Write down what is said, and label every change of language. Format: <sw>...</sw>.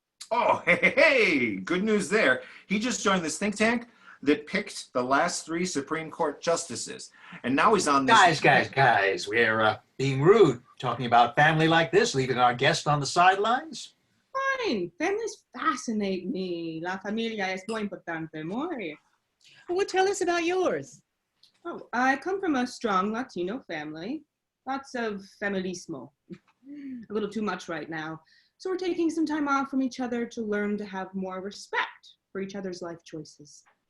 <en>Oh, hey, good news there. He just joined this think tank that picked the last 3 Supreme Court justices. And now he's on this... Guys, we're being rude, talking about family like this, leaving our guest on the sidelines. Fine. Families fascinate me.</en> <es>La familia es muy importante, muy.</es> <en>Well, tell us about yours. Oh, I come from a strong Latino family. Lots of feminismo. A little too much right now. So we're taking some time off from each other to learn to have more respect for each other's life choices.</en>